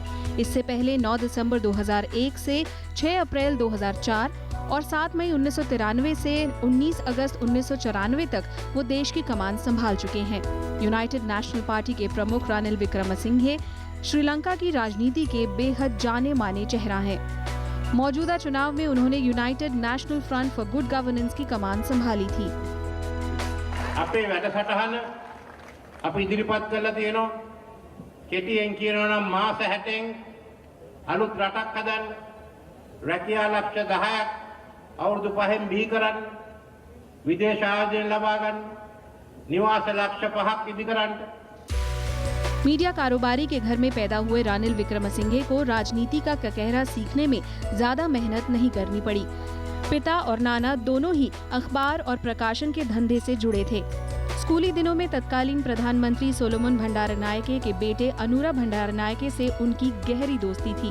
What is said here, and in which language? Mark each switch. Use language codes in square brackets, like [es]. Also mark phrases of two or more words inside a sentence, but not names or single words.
[hi] इससे पहले 9 दिसंबर 2001 से 6 अप्रैल 2004 और 7 मई 1993 से 19 अगस्त 1994 तक वो देश की कमान संभाल चुके हैं। यूनाइटेड नेशनल पार्टी के प्रमुख रानिल विक्रमसिंघे श्रीलंका की राजनीति के बेहद जाने माने चेहरा हैं। मौजूदा चुनाव में उन्होंने यूनाइटेड नेशनल फ्रंट फॉर गुड गवर्नेंस की कमान संभाली थी। [si] අපේ වැඩසටහන අපි ඉදිරිපත් කරලා තියෙනවා කෙටියෙන් කියනවා නම් මාස 60න් අලුත් රටක් හදන්න රැකියා ලක්ෂ 10ක් අවුරුදු 5න් බිහි කරන්න විදේශ ආයෝජන ලබා ගන්න නිවාස ලක්ෂ 5ක් ඉදි කරන්න। [hi] मीडिया कारोबारी के घर में पैदा हुए रानिल विक्रमसिंघे को राजनीति का ककहरा सीखने में ज्यादा मेहनत नहीं करनी पड़ी। पिता और नाना दोनों ही अखबार और प्रकाशन के धंधे से जुड़े थे। स्कूली दिनों में तत्कालीन प्रधानमंत्री सोलोमन भंडारनायके के बेटे अनुरा भंडारनायके से उनकी गहरी दोस्ती थी।